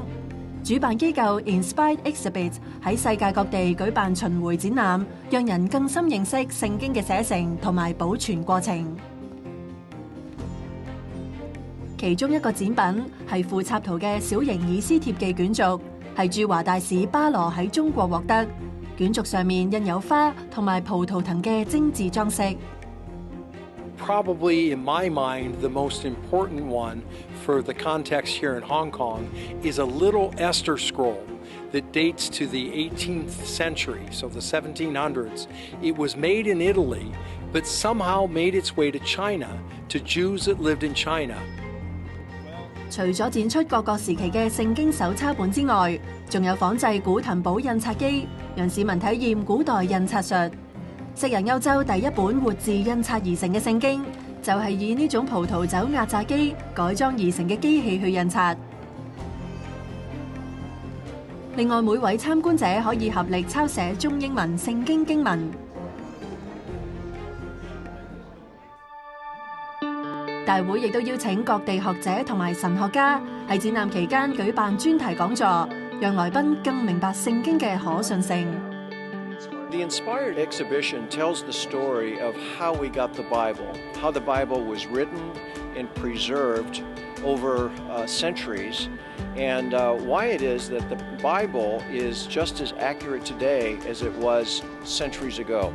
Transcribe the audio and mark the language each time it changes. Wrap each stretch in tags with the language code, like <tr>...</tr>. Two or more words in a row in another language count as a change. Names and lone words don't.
<yue>主辦機構 Inspired Exhibit 喺世界各地舉辦巡迴展覽，讓人更深認識聖經嘅寫成同埋保存過程。其中一個展品係附插圖嘅小型以斯帖記卷軸，係駐華大使巴羅喺中國獲得。卷軸上面印有花同埋葡萄藤嘅精緻裝飾。</yue> <en>Probably in my mind, the most important one for the context here in Hong Kong is a little Esther scroll that dates to the 18th century, so the 1700s. It was made in Italy, but somehow made its way to China, to Jews that lived in China.</en> <yue>除咗展出各個時期嘅聖經手抄本之外，仲有仿製古騰堡印刷機，讓市民體驗古代印刷術。昔日歐洲第一本活字印刷而成嘅聖經，就係以呢種葡萄酒壓榨機改裝而成嘅機器去印刷。另外，每位參觀者可以合力抄寫中英文聖經經文。大會亦都邀請各地學者同埋神學家喺展覽期間舉辦專題講座，讓來賓更明白聖經嘅可信性。</yue> <en>The Inspired exhibition tells the story of how we got the Bible, how the Bible was written and preserved over centuries, and why it is that the Bible is just as accurate today as it was centuries ago.</en>